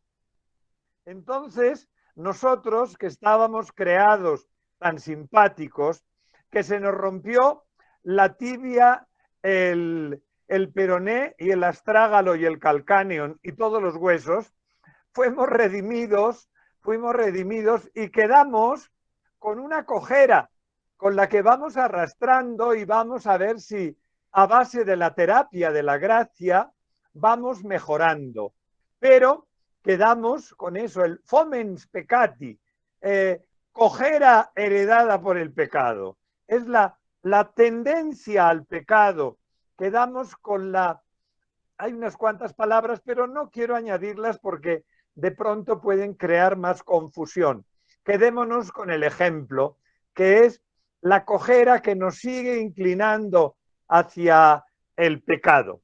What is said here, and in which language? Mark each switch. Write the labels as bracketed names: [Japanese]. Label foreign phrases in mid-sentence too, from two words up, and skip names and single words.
[Spanish] Entonces, nosotros que estábamos creados tan simpáticos, que se nos rompió la tibia, el peroné y el astrágalo y el calcáneo y todos los huesos, fuimos redimidos y quedamos con una cojera con la que vamos arrastrando y vamos a ver si a base de la terapia de la gracia vamos mejorando. Pero quedamos con eso, el [Latin] fomens peccati, [Spanish] cojera heredada por el pecado. Es la tendencia al pecado. Quedamos con la... Hay unas cuantas palabras, pero no quiero añadirlas porque de pronto pueden crear más confusión. Quedémonos con el ejemplo, que es la cojera que nos sigue inclinando hacia el pecado.